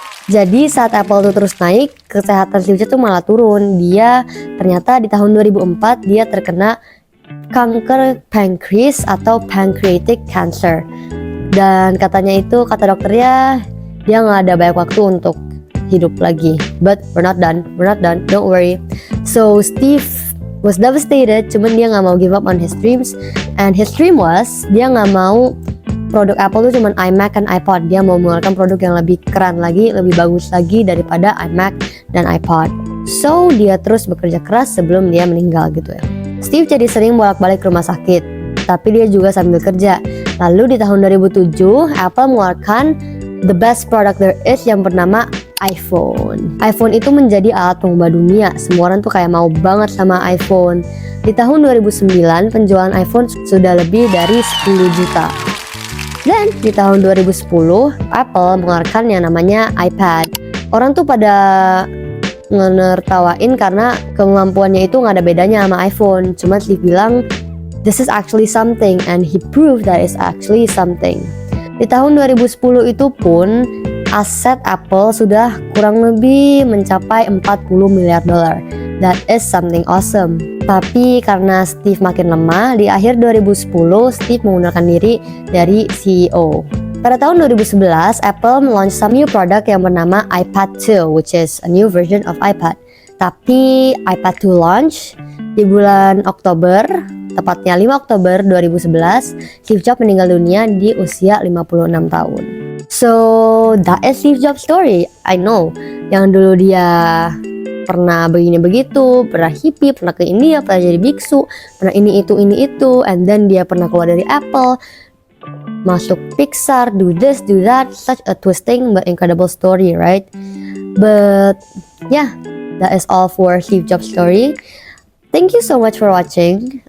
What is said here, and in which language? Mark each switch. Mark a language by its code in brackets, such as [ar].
[id] Jadi saat Apple itu terus naik, kesehatan Steve Jobs itu malah turun. Dia ternyata di tahun 2004 dia terkena kanker pankreas atau pancreatic cancer. Dan katanya itu, kata dokternya, dia nggak ada banyak waktu untuk hidup lagi. [en] But we're not done, don't worry. So Steve was devastated, [id] cuman dia nggak mau [en] give up on his dreams. And his dream was, [id] dia nggak mau produk Apple tuh cuman iMac dan iPod. Dia mau mengeluarkan produk yang lebih keren lagi, lebih bagus lagi daripada iMac dan iPod. So dia terus bekerja keras sebelum dia meninggal gitu ya. Steve jadi sering bolak-balik ke rumah sakit, tapi dia juga sambil kerja. Lalu di tahun 2007, Apple mengeluarkan [en] the best product there is [id] yang bernama iPhone. iPhone itu menjadi alat pengubah dunia. Semua orang tuh kayak mau banget sama iPhone. Di tahun 2009, penjualan iPhone sudah lebih dari 10 juta. Dan di tahun 2010, Apple mengeluarkan yang namanya iPad. Orang tuh pada ngenertawain karena kemampuannya itu nggak ada bedanya sama iPhone. Cuma Steve bilang, [en] this is actually something, and he proved that it's actually something. [id] Di tahun 2010 itu pun, aset Apple sudah kurang lebih mencapai $40 miliar. [en] That is something awesome. [id] Tapi karena Steve makin lemah, di akhir 2010 Steve mengundurkan diri dari CEO. Pada tahun 2011, [en] Apple launch some new product [id] yang bernama [en] iPad 2, which is a new version of iPad. [id] Tapi iPad 2 launch di bulan Oktober, tepatnya 5 Oktober 2011, Steve Jobs meninggal dunia di usia 56 tahun. [en] So, that is Steve Jobs story. I know, [id] yang dulu dia pernah begini begitu, pernah hippie, pernah ke India, pernah jadi biksu, pernah ini itu, [en] and then [id] dia pernah keluar dari Apple. masuk Pixar, [en] do this, do that, such a twisting but incredible story, right? But yeah, that is all for Steve Jobs story. Thank you so much for watching.